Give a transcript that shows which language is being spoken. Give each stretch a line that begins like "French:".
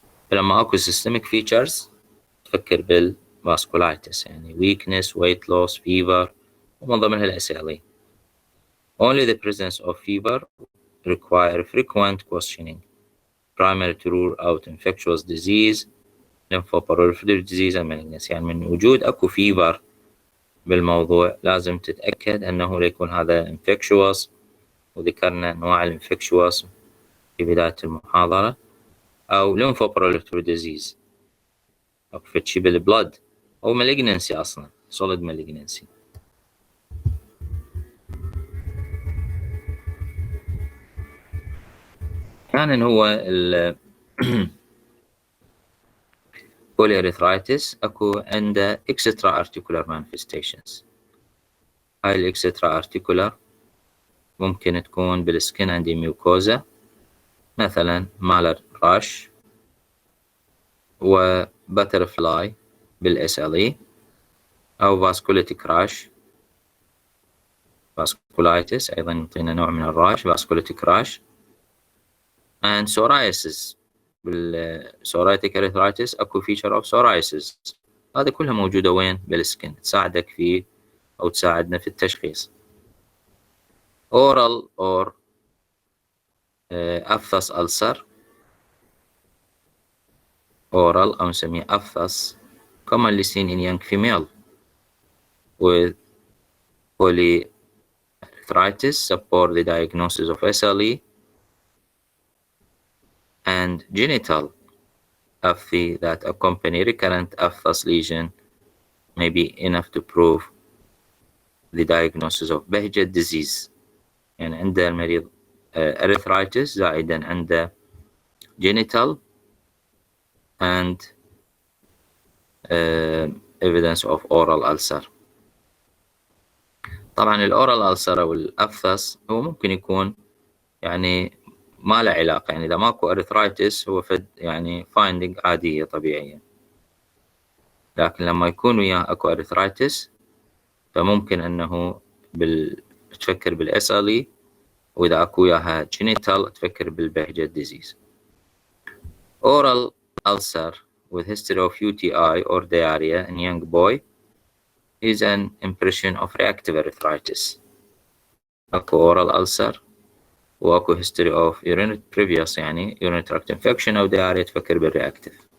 Arabic: فلما أكو
English: systemic features
Arabic: تفكر بالفاسكولايتس يعني
English: weakness, weight loss, fever
Arabic: ومن ضمنها الأسئلة.
English: Only the presence of fever require frequent questioning primary to rule out infectious disease, lymphoproliferative disease and malignancy.
Arabic: يعني من وجود أكو فيبر بالموضوع لازم تتأكد أنه لا يكون هذا infectious، وذكرنا أنواع الانفكشوس في بداية المحاضرة، أو lymphoproliferative disease أو فتشي بالبلد أو malignancy أصلا solid malignancy. كان هو ال polyarthritis أكو عنده
English: extra articular manifestations.
Arabic: هاي ال extra articular ممكن تكون بالسكن عندي ميوكوزا، مثلا مالر راش وباترفلاي بالSLE، أو فاسكوليتيك راش فاسكولايتس أيضا يعطينا نوع من الراش فاسكوليتيك راش،
English: and psoriasis. بالpsoriatic arthritis أكو feature of psoriasis.
Arabic: هذا كلها موجودة وين؟ بالسكن، تساعدك في أو تساعدنا في التشخيص.
English: oral or aphthous ulcer، oral
Arabic: أو نسميه
English: aphthous commonly seen in young female with polyarthritis support the diagnosis of SLE, and genital apathy that accompany recurrent aphthous lesion may be enough to prove the diagnosis of Behcet disease.
Arabic: يعني عند المريض
English: arthritis
Arabic: زائدا عنده
English: genital and evidence of oral ulcer.
Arabic: طبعا الأورال ألسر أو الأفثس هو ممكن يكون يعني ما له علاقة، يعني إذا ماكو أرثرايتس هو فد يعني فايندينج عادية طبيعية، لكن لما يكون وياه أكو أرثرايتس فممكن أنه تفكر بالSLE، وإذا أكو وياها جينيتال تفكر بالبهجة ديزيز.
English: Oral ulcer with history of UTI or diarrhea in young boy is an impression of reactive arthritis. أكو oral ulcer وأكو history of previous يعني urinary tract infection أو diarrhea
Arabic: تفكر بالreactive.